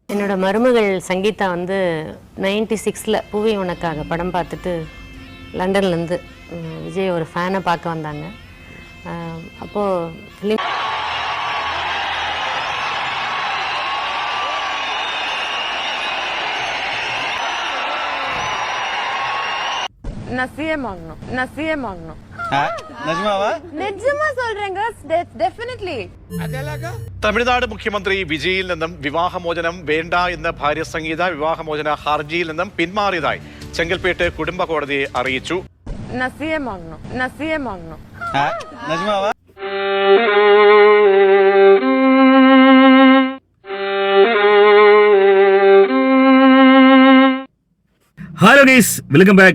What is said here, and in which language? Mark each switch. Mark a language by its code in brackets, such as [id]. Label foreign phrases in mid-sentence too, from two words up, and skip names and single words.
[ta] என்னோட மருமகள் சங்கீதா வந்து 96ல் பூவி உனக்காக படம் பார்த்துட்டு லண்டன்லேருந்து விஜய் ஒரு ஃபேனை பார்க்க வந்தாங்க. அப்போது ஃபிலிம் நசியமாகணும் [ml] തമിഴ്നാട് മുഖ്യമന്ത്രി വിജയിൽ നിന്നും വിവാഹമോചനം വേണ്ട എന്ന ഭാര്യ സംഗീത വിവാഹമോചന ഹർജിയിൽ നിന്നും പിന്മാറിയതായി ചെങ്കൽപ്പേട്ട് കുടുംബ കോടതിയെ അറിയിച്ചു. [en] Hello guys, welcome back.